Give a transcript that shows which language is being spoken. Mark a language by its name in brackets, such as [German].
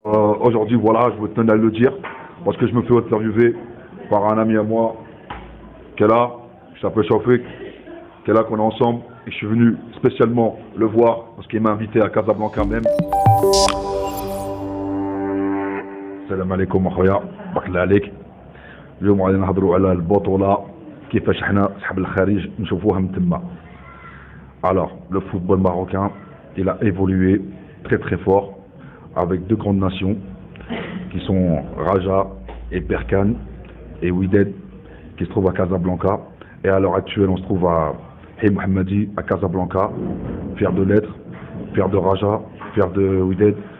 [French] aujourd'hui, voilà, je vous tenais à le dire, parce que je me fais interviewer par un ami à moi, qui est là, je s'appelle Chauffé, qui est là, qu'on est ensemble, et je suis venu spécialement le voir, parce qu'il m'a invité à Casablanca même. [Arabic] السلام عليكم اخويا بارك الله عليك. اليوم غادي نهضروا على البطوله كيفاش حنا صحاب الخارج نشوفوها من تما. [French] Alors, le football marocain, il a évolué très très fort avec deux grandes nations qui sont Raja et Berkane et Wydad qui se trouvent à Casablanca. Et à l'heure actuelle, on se trouve à Hey Mohammadi à Casablanca, fier de l'être, fier de Raja, fier de Wydad.